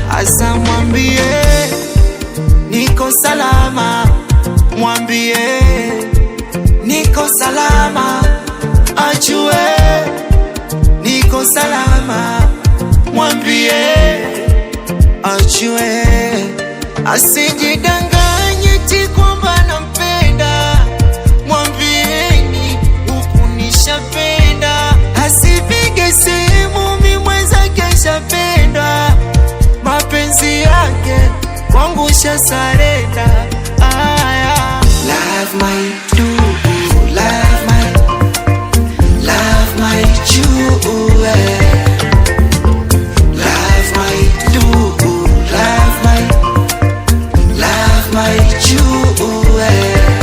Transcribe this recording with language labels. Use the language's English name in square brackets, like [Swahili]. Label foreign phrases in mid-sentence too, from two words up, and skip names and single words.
[Swahili] Asa mwambie niko salama, mwambie niko salama, ajue niko salama, mwambie ajue, asijidanganye ti kwamba nampenda. Mwambieni huku nishapenda, asipige simu mi mwenzake nshapenda, mapenzi yake kwangu shasarenda. Aya. [English] Love my do, love my, love my do, eh. Love my do, love my, love my do, eh.